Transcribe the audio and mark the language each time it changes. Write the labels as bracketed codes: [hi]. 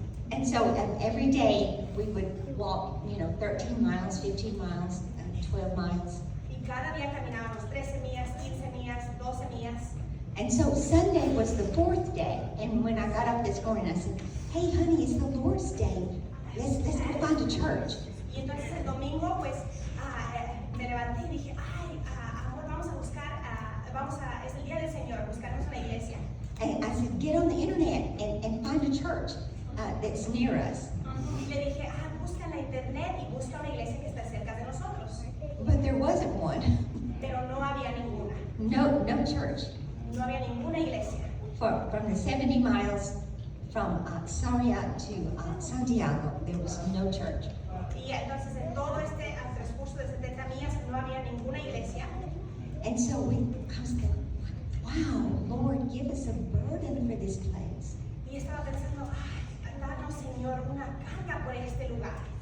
[en] And so every day we would walk, 13 miles, 15 miles, 12 miles. [es] Y cada día caminábamos 13 millas, 15 millas, 12 millas. [en] And so Sunday was the 4th day. And when I got up this morning, I said, "Hey, honey, it's the Lord's Day. Let's go find a church." [es] Y entonces el domingo, pues, me levanté y dije, ay, amor, vamos a buscar, es el día del Señor, buscarnos una iglesia. [en] And I said, "Get on the internet and find a church that's near us." [es] Y le dije, busca en la internet y busca una iglesia que está cerca de nosotros. [en] But there wasn't one. [es] Pero no había ninguna. [en] No church. [es] No había ninguna iglesia. [en] From the 70 miles from Sarria to Santiago, there was no church. [es] Y entonces en todo al transcurso de 70 millas no había ninguna iglesia. [en] And so I was thinking, wow, Lord, give us a burden for this place. [es] Y estaba pensando, danos, Señor, una carga por este lugar.